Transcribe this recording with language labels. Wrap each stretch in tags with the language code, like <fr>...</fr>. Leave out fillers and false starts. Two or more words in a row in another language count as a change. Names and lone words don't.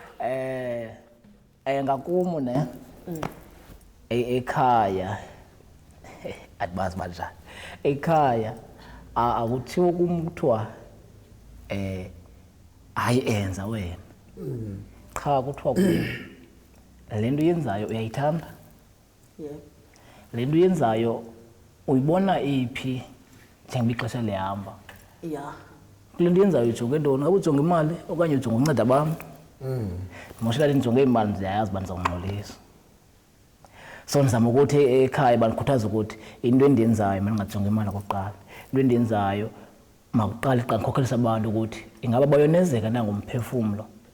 <xh>ngakumo ne ekhaya abazi banjani ekhaya akuthiwa kumthwa hayi enza wena cha kuthiwa lento yenzayo uyayithanda yebo lento yenzayo uyibona iphi njengoba ixesha lihamba ya lento yenzayo ujonge ntoni ngabe ujonge imali okanye ujonge unceda abantu moshela nijonge imali ziyayazi banizongxolisa so nizama ukuthi ekhaya banikhuthaza ukuthi into endiyenzayo mina ngingajonga imali okokuqala into endiyenzayo makuqala iqala ngikhokhelisa abantu ukuthi ingaba bayonezeka nangomphefumlo</xh>